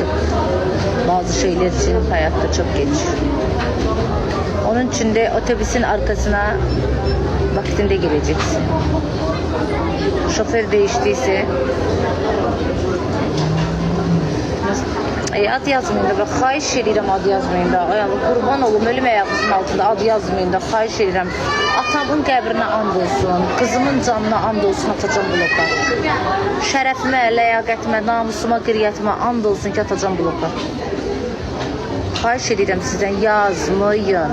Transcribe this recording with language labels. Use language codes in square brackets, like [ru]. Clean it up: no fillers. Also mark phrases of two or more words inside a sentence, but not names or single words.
[tr] Bazı şeyler için hayatta çok geç. Onun için de otobüsün arkasına vaktinde geleceksin. Şoför değiştiyse ad yazmayın da, bak, [az] xahiş edirəm ad yazmayın da. Ay Allah, qurban olum, ölüm ayağınızın altında ad yazmayın da, xahiş edirəm. Atamın qəbrinə and olsun, qızımın canına and olsun, atacam bloka. Şərəfimə, ləyaqətimə, namusuma, qiriyyətimə and olsun ki, atacam bloka. Xahiş edirəm sizdən, yazmayın.